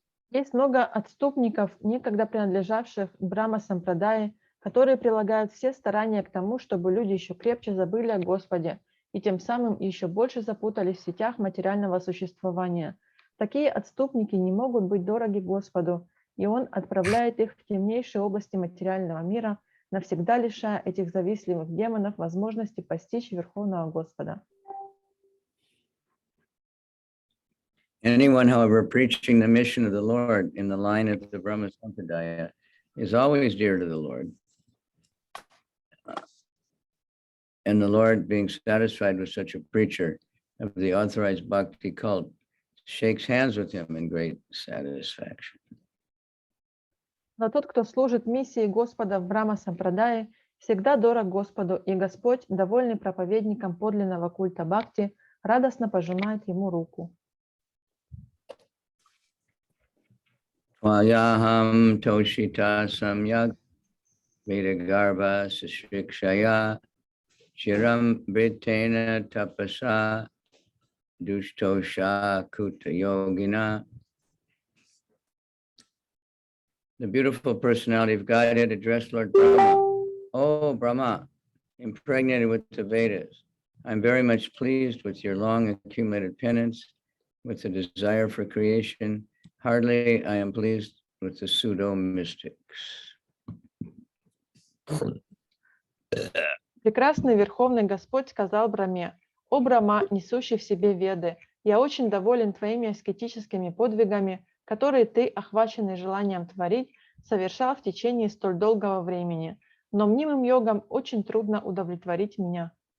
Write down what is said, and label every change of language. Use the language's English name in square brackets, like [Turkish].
[Russian] Есть много отступников, некогда принадлежавших Брахма Сампрадае, которые прилагают все старания к тому, чтобы люди еще крепче забыли о Господе и тем самым еще больше запутались в сетях материального существования. Такие отступники не могут быть дороги Господу, и Он отправляет их в темнейшие области материального мира, навсегда лишая этих завистливых демонов возможности постичь Верховного Господа. [English] Anyone, however, preaching the mission of the Lord in the line of the Brahma Sampradaya is always dear to the Lord. And the Lord, being satisfied with such a preacher of the authorized bhakti cult, shakes hands with him in great satisfaction. [Russian] Но тот, кто служит миссии Господа в Брахма Сампрадае, всегда дорог Господу, и Господь, довольный проповедником подлинного культа бхакти, радостно пожимает ему руку. [Sanskrit] Tvayaham toshita samyak vedagarva sashikshaya chiram britena tapasa dushtosha kuta yogina. [English] The beautiful personality of Godhead addressed Lord Brahma. Oh, Brahma, impregnated with the Vedas. I'm very much pleased with your long accumulated penance, with the desire for creation. Hardly I am pleased with the pseudo-mystics. [Russian] Прекрасный Верховный Господь сказал Брахме: «О Брахма, несущий в себе Веды, я очень доволен твоими аскетическими подвигами, которые ты, охваченный желанием творить, совершал в течение столь долгого времени. Но мнимым йогам очень трудно удовлетворить меня».